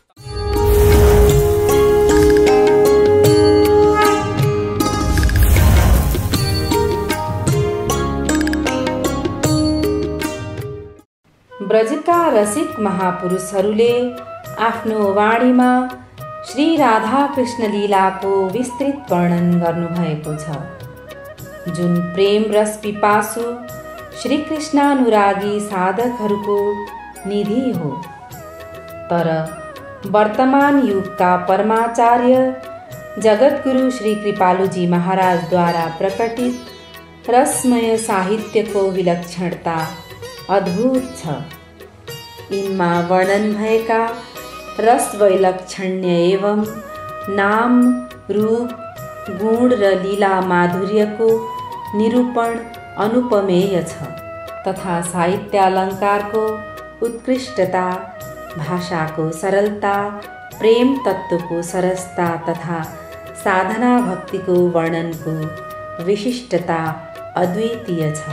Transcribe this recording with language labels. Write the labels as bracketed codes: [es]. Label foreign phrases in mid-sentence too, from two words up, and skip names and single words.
[ne] ब्रजका रसिक महापुरुषहरूले आफ्नो वाणीमा श्री राधा कृष्ण लीलाको विस्तृत वर्णन गर्नुभएको छ, जुन प्रेम रस पिपासु श्री कृष्णानुरागी साधकहरूको निधि हो। तर वर्तमान युगका परमाचार्य जगद्गुरु श्री कृपालुजी महाराजद्वारा प्रकटित रसमय साहित्यको विलक्षणता अद्भुत छ। यिनमा वर्णन भएका रस वैलक्षण्य एवं नाम, रूप, गुण र लीला माधुर्यको निरूपण अनुपमेय छ, तथा साहित्य अलङ्कारको उत्कृष्टता, भाषाको सरलता, प्रेम तत्त्वको सरसता तथा साधना भक्तिको वर्णनको विशिष्टता अद्वितीय छ।